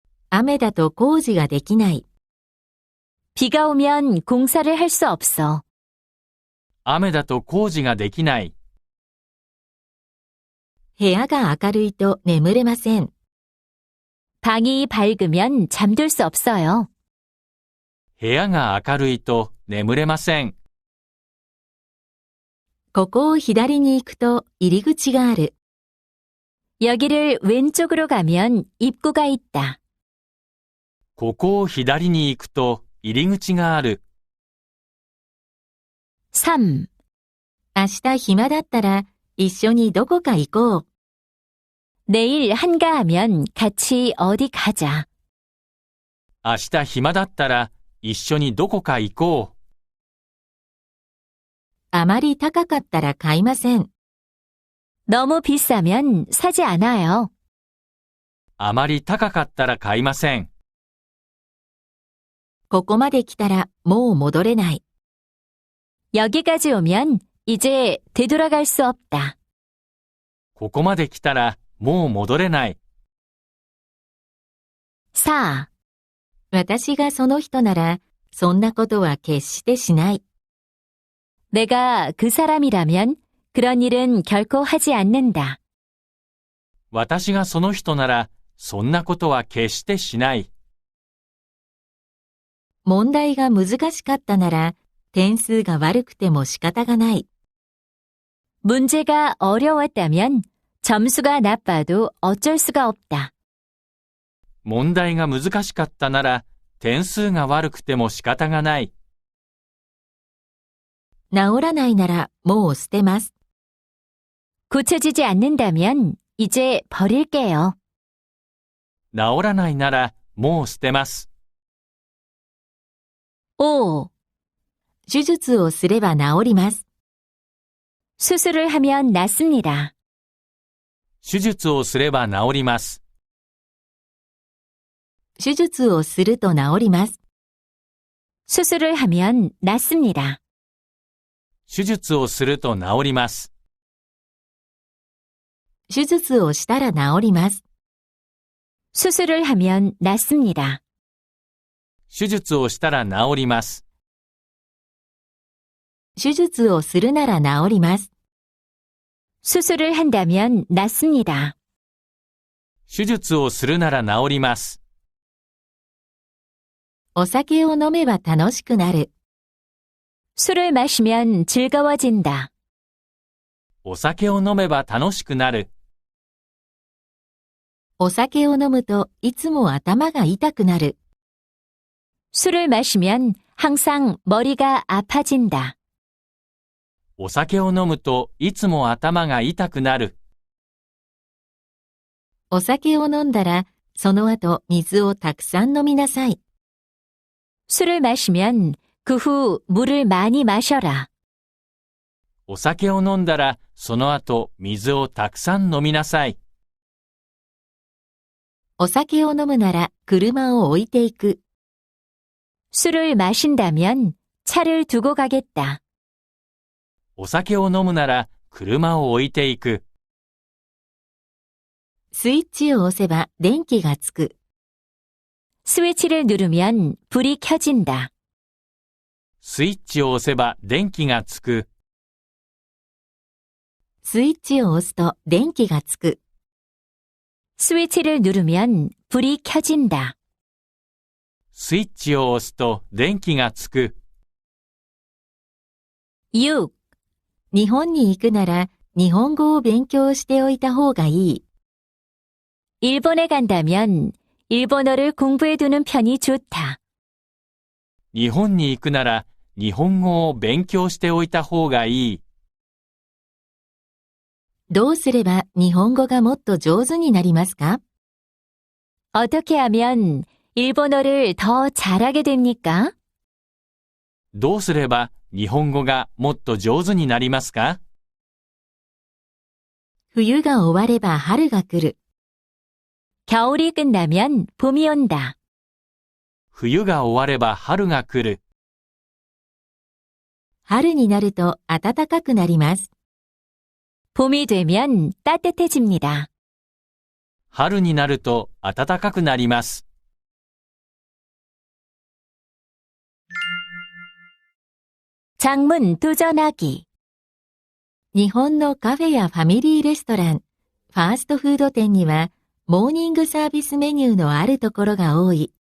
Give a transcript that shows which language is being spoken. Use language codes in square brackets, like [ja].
[ja] 雨だと工事ができない. [ko] 비가 오면 공사를 할 수 없어. [ja] 雨だと工事ができない。部屋が明るいと眠れません. [ko] 방이 밝으면 잠들 수 없어요. [ja] 部屋が明るいと眠れません。ここを左に行くと入り口がある. [ko] 여기를 왼쪽으로 가면 입구가 있다. [ja] ここを左に行くと入り口がある。 3. 明日暇だったら一緒にどこか行こう. [ko] 내일 한가하면 같이 어디 가자. [ja] 明日暇だったら一緒にどこか行こう。あまり高かったら買いません. [ko] 너무 비싸면 사지 않아요. [ja] あまり高かったら買いません。ここまで来たらもう戻れない. [ko] 여기까지 오면 이제 되돌아갈 수 없다. [ja] ここまで来たらもう戻れない。 4. 私がその人ならそんなことは決してしない. [ko] 내가 그 사람이라면 그런 일은 결코 하지 않는다. [ja] 私がその人ならそんなことは決してしない。問題が難しかったなら点数が悪くても仕方がない. [ko] 문제가 어려웠다면 점수가 나빠도 어쩔 수가 없다. [ja] 問題が難しかったなら点数が悪くても仕方がない。治らないならもう捨てます. [ko] 고쳐지지 않는다면 이제 버릴게요. [ja] 治らないならもう捨てます。 5. 手術をすれば治ります. [ko] 수술을 하면 낫습니다. [ja] 手術をすれば治ります。手術をすると治ります. [ko] 수술을 하면 낫습니다. [ja] 手術をすると治ります。手術をしたら治ります. [ko] 수술을 하면 낫습니다. [ja] 手術をしたら治ります。手術をするなら治ります. [ko] 수술을 한다면 낫습니다. [ja] 手術をするなら治ります。お酒を飲めば楽しくなる. [ko] 술을 마시면 즐거워진다. [ja] お酒を飲めば楽しくなる。お酒を飲むといつも頭が痛くなる. [ko] 술을 마시면 항상 머리가 아파진다. [ja] お酒を飲むといつも頭が痛くなる。お酒を飲んだらその後水をたくさん飲みなさい. [ko] 술을 마시면 그 후 물을 많이 마셔라. [ja] お酒を飲んだらその後水をたくさん飲みなさい。お酒を飲むなら車を置いていく. [ko] 술을 마신다면 차를 두고 가겠다. [ja] お酒を飲むなら車を置いていく。スイッチを押せば電気がつく。 [ko] 스위치를 누르면 불이 켜진다. [ja] スイッチを押せば電気がつく。スイッチを押すと電気がつく。 [ko] 스위치를 누르면 불이 켜진다. [ja] スイッチを押すと電気がつく。 6. 日本に行くなら日本語を勉強しておいた方がいい。 [ko] 일본에 간다면 일본어를 공부해두는 편이 좋다. [ja] 日本に行くなら日本語を勉強しておいた方がいい。どうすれば日本語がもっと上手になりますか？ [ko] 어떻게 하면 일본어를 더 잘하게 됩니까? [ja] どうすれば日本語がもっと上手になりますか？冬が終われば春が来る。 [ko] 겨울이 끝나면 봄이 온다. [ja] 冬が終われば春が来る。春になると暖かくなります。 [ko] 봄이 되면 따뜻해집니다. [ja] 春になると暖かくなります。 [ko] 장문 도전하기. [ja] 日本のカフェやファミリーレストラン、ファーストフード店にはモーニングサービスメニューのあるところが多い。